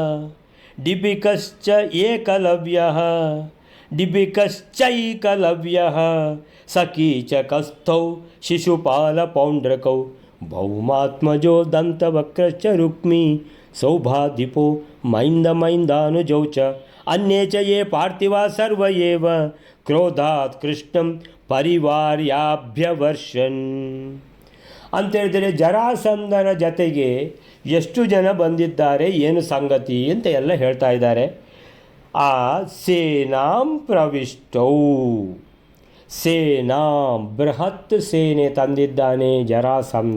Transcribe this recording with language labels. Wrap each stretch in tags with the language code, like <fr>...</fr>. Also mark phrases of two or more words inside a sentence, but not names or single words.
<sa>ಡಿಬಿಕಶ್ಚೈಕಲವ್ಯಃ ಸಕೀಚಕಸ್ಥೌ ಶಿಶುಪಾಲಪೌಂಡ್ರಕೌ ಭೌಮಾತ್ಮಜೋ ದಂತವಕ್ರಶ್ಚ ರುಕ್ಮಿ ಸೌಭಾದಿಪೋ ಮೈಂದಾನುಜೌ ಚ ಅನ್ಯೇ ಚ ಯೇ ಪಾರ್ಥಿವಾ ಸರ್ವ ಏವ ಕ್ರೋಧಾತ್ ಕೃಷ್ಣಂ ಪರಿವಾರ್ಯಾಭ್ಯವರ್ಷನ್.</sa> <kn>ಅಂತೇಳಿದರೆ ಜರಾಸಂಧನ ಜತೆಗೆ ಎಷ್ಟು ಜನ ಬಂದಿದ್ದಾರೆ, ಏನು ಸಂಗತಿ ಅಂತ ಎಲ್ಲ ಹೇಳ್ತಾ ಇದ್ದಾರೆ.</kn> <sa>ಆ ಸೇನಾಂ ಪ್ರವಿಷ್ಟೌ, ಸೇನಾಂ</sa> <kn>ಬೃಹತ್ ಸೇನೆ ತಂದಿದ್ದಾನೆ ಜರಾಸಂಧ.</kn>